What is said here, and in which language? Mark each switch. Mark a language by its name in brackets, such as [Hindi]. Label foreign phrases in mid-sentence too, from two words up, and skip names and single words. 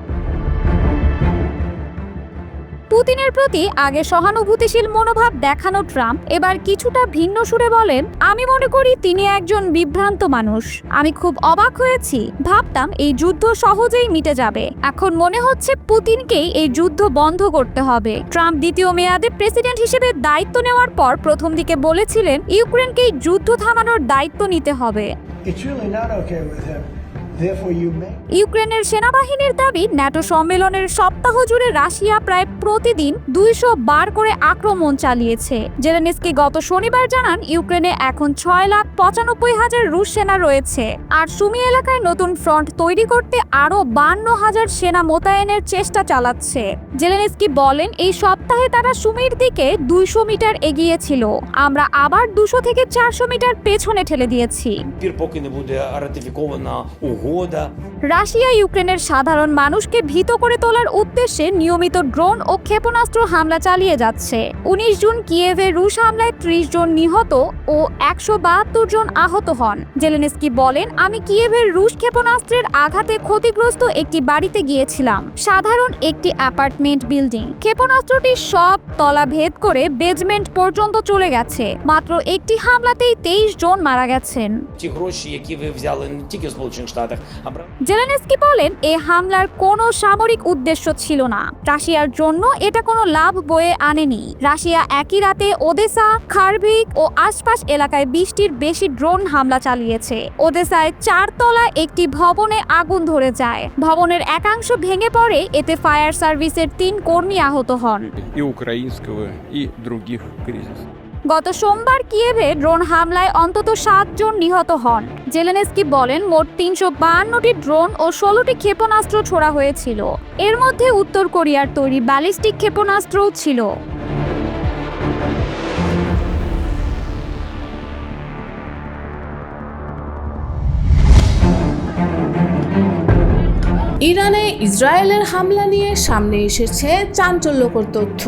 [Bangla] পুতিনের প্রতি আগে সহানুভূতিশীল মনোভাব দেখানো ট্রাম্প এবার কিছুটা ভিন্ন সুরে বলেন, আমি মনে করি তিনি একজন বিভ্রান্ত মানুষ। আমি খুব অবাক হয়েছি, ভাবতাম এই যুদ্ধ সহজেই মিটে যাবে। এখন মনে হচ্ছে পুতিনকেই এই যুদ্ধ বন্ধ করতে হবে। ট্রাম্প দ্বিতীয় মেয়াদে প্রেসিডেন্ট হিসেবে দায়িত্ব নেওয়ার পর প্রথম দিকে বলেছিলেন ইউক্রেনকে এই যুদ্ধ থামানোর দায়িত্ব নিতে হবে। [English] It's really not okay with him. Therefore, you may. [Bangla] ইউক্রেনের সেনাবাহিনীর দাবি, ন্যাটো সম্মেলনের সপ্তাহ জুড়ে রাশিয়া প্রায় প্রতিদিন 200 বার করে আক্রমণ চালিয়েছে। জেলেনস্কি গত শনিবার জানান ইউক্রেনে এখন 6,95,000 রুশ সেনা রয়েছে, আর সুমি এলাকায় নতুন ফ্রন্ট তৈরি করতে আরও 52,000 সেনা মোতায়েনের চেষ্টা চালাচ্ছে। জেলেনস্কি বলেন, এই সপ্তাহে তারা সুমির দিকে 200 মিটার এগিয়েছিল, আমরা আবার 200 থেকে 400 মিটার পেছনে ঠেলে দিয়েছি। [Ukrainian] Поки не буде ратифікована угода. [Bangla] রাশিয়া ইউক্রেনের সাধারণ মানুষকে ভীত করে তোলার উদ্দেশ্যে নিয়মিত ড্রোন ও ক্ষেপণাস্ত্র হামলা চালিয়ে যাচ্ছে। 19 জুন কিয়েভে রুশ হামলায় 30 জন নিহত ও 172 জন আহত হন। জেলেনস্কি বলেন, আমি কিয়েভের রুশ ক্ষেপণাস্ত্রের আঘাতে ক্ষতিগ্রস্ত একটি বাড়িতে গিয়েছিলাম, সাধারণ একটি অ্যাপার্টমেন্ট বিল্ডিং। ক্ষেপণাস্ত্রটি সব তলা ভেদ করে বেজমেন্ট পর্যন্ত চলে গেছে। মাত্র একটি হামলাতেই 23 জন মারা গেছেন। [Ukrainian] Ті гроші, які ви взяли не тільки в Сполучених Штатах, а [Bangla] জেলেনস্কি বলেন, এই হামলার কোনো সামরিক উদ্দেশ্য ছিল না। রাশিয়ার জন্য এটা কোনো লাভ বয়ে আনেনি। রাশিয়া একই রাতে ওদেসা, খারভিক ও আশপাশ এলাকায় 20টির বেশি ড্রোন হামলা চালিয়েছে। ওদেসায় 4 তলা একটি ভবনে আগুন ধরে যায়। ভবনের একাংশ ভেঙে পড়ে, এতে ফায়ার সার্ভিসের 3 কর্মী আহত হন। [Russian] И украинского, и других кризисов. [Bangla] গত সোমবার কিয়েভে ড্রোন হামলায় অন্তত 7 জন নিহত হন। জেলেনস্কি বলেন, মোট 352টি ড্রোন ও 16টি ক্ষেপণাস্ত্র ছোড়া হয়েছিল। এর মধ্যে উত্তর কোরিয়ার তৈরি ব্যালিস্টিক ক্ষেপণাস্ত্রও ছিল। ইরানে ইসরায়েলের হামলা নিয়ে সামনে এসেছে চাঞ্চল্যকর তথ্য।